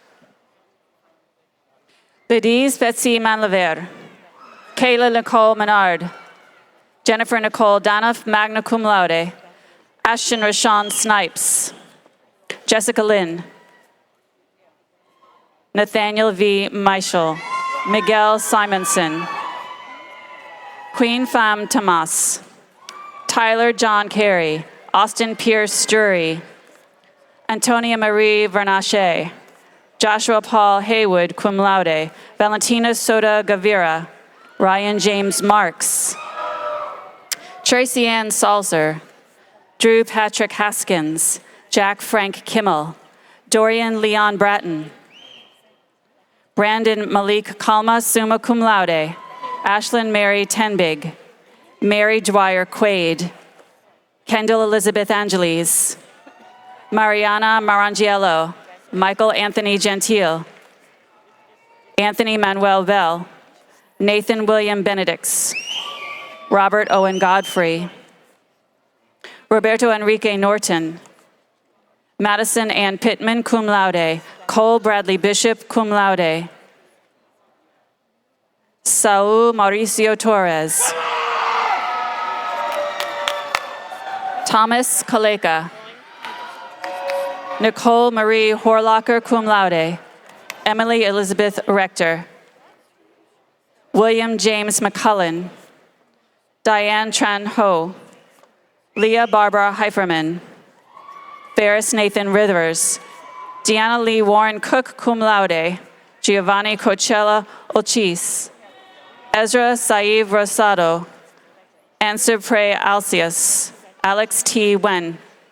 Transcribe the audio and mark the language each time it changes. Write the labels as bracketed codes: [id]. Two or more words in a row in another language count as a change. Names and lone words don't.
[en] Bediz Betsy Manlaver, Kayla Nicole Menard, Jennifer Nicole Danoff, [la] magna cum laude, [en] Ashton Rashawn Snipes, Jessica Lynn, Nathaniel V. Michel, Miguel Simonson, Queen Pham Tomas, Tyler John Carey, Austin Pierce Jury, Antonia Marie Vernache, Joshua Paul Haywood, [la] cum laude, [en] Valentina Soda Gavira, Ryan James Marks, Tracy Ann Salzer, Drew Patrick Haskins, Jack Frank Kimmel, Dorian Leon Bratton, Brandon Malik Kalma, [la] summa cum laude, [en] Ashlyn Mary Tenbig, Mary Dwyer Quaid, Kendall Elizabeth Angeles, Mariana Marangiello, Michael Anthony Gentile, Anthony Manuel Bell, Nathan William Benedicts, Robert Owen Godfrey, Roberto Enrique Norton, Madison Ann Pittman, [la] cum laude, [en] Cole Bradley Bishop, [la] cum laude, [en] Saul Mauricio Torres, Thomas Kaleka, Nicole Marie Horlocker, [la] cum laude, [en] Emily Elizabeth Rector, William James McCullen, Diane Tran Ho, Leah Barbara Heiferman, Ferris Nathan Rivers, Deanna Lee Warren Cook, [la] cum laude, [en] Giovanni Coachella Ochis, Ezra Saeed Rosado, Answer Prey Alcius, Alex T.